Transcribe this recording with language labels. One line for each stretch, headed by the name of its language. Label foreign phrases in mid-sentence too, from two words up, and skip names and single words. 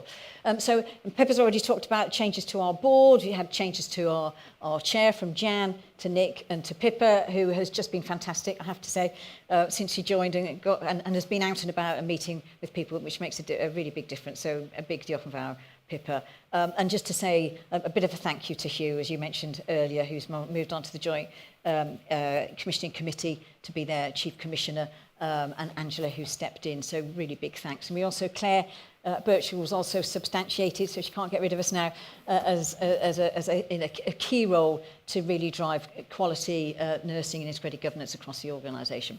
English: So Pippa's already talked about changes to our board. We had changes to our chair from Jan to Nick and to Pippa, who has just been fantastic, I have to say, since she joined and has been out and about and meeting with people, which makes a really big difference. So a big
Welsh: diolch yn fawr,
English: Pippa. And just to say a bit of a thank you to Hugh, as you mentioned earlier, who's moved on to the Joint Commissioning Committee to be their Chief Commissioner, and Angela, who stepped in. So really big thanks. And we also, Claire Birchall was also substantiated, so she can't get rid of us now, in a key role to really drive quality nursing and integrated governance across the organisation.